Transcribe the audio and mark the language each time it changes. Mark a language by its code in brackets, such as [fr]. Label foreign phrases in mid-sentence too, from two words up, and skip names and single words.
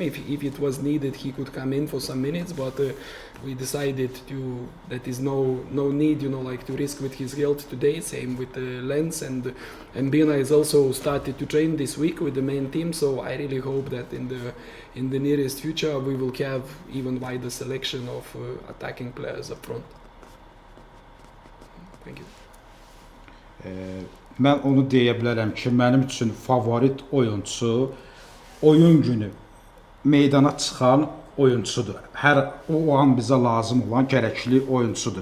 [en] If it was needed, he could come in for some minutes, but we decided that is no need, you know, like to risk with his health today. Same with Lens, and Bina is also started to train this week with the main team. So I really hope that in the nearest future we will have even wider selection of attacking players up front. [az] Mən onu deyə bilərəm ki, mənim üçün favorit oyunçu oyun günü meydana çıxan oyunçudur. O an bizə lazım olan gərəkli oyunçudur.